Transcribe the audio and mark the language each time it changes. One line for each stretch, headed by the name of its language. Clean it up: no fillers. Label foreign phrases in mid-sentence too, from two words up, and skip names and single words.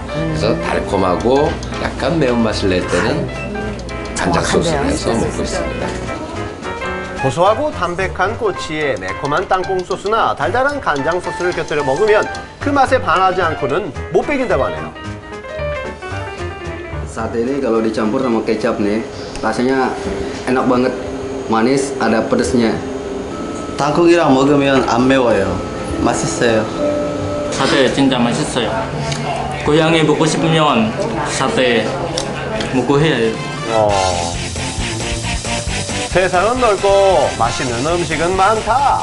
Korean: 그래서 달콤하고 약간 매운맛을 낼 때는 간장 소스를 해서 먹고 있습니다. 고소하고 담백한 꼬치에 매콤한 땅콩 소스나 달달한 간장 소스를 곁들여 먹으면 그 맛에 반하지 않고는 못 배긴다고 하네요.
Indonesian: Sate ini kalau dicampur sama kecap nih, rasanya enak banget. Manis, ada pedesnya.
Korean: 땅콩이랑 먹으면 안 매워요. 맛있어요. 사태 진짜 맛있어요. 고향에 먹고 싶으면 사태 먹고 해야 돼요. 세상은 넓고 맛있는 음식은 많다.